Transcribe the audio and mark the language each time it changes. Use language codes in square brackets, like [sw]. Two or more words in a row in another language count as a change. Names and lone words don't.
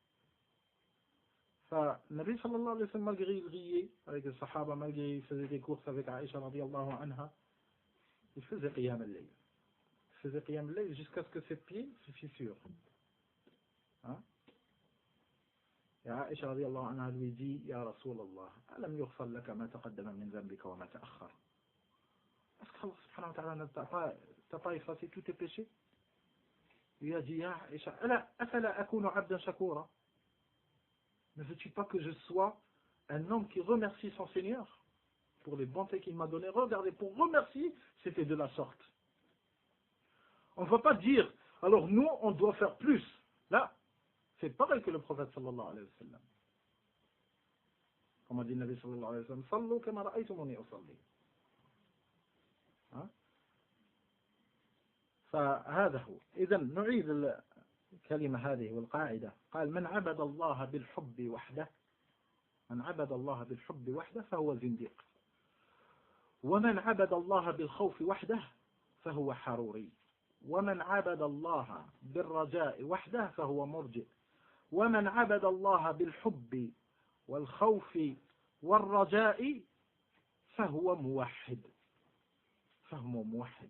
[fr] Ça, [ar] نبي صلى الله عليه وسلم, [fr] malgré il riait avec les sahaba, malgré il faisait des courses avec Aïcha [ar] رضي الله عنها, [fr] il faisait [ar] قيام الليل. [fr] Il faisait [ar] قيام الليل [fr] jusqu'à ce que ses pieds se fissurent. Hein? Et Aïcha [ar] رضي الله عنها [fr] lui dit, [ar] يا رسول الله ألم يغفر لك ما تقدم من ذنبك وما تأخر. [fr] Est-ce qu' [ar] الله سبحانه وتعالى [fr] t'a pas effacé tous tes péchés? Il lui a dit, [ar] يا عائشة أفلا أكون عبدا شكورا. [fr] Ne veux-tu pas que je sois un homme qui remercie son Seigneur pour les bontés qu'il m'a données? Regardez, pour remercier, c'était de la sorte. On ne va pas dire, alors nous, on doit faire plus. Là, c'est pareil que le prophète [ar] صلى الله عليه وسلم. [fr] Comme a dit le [ar] نبي صلى الله عليه وسلم صلوا كما رأيتموني أصلي. فهذا هو. إذا نعيد الكلمة هذه والقاعدة. قال من عبد الله بالحب وحده فهو زنديق ومن عبد الله بالخوف وحده فهو حروري ومن عبد الله بالرجاء وحده فهو مرجئ ومن عبد الله بالحب والخوف والرجاء فهو موحد فهو موحد.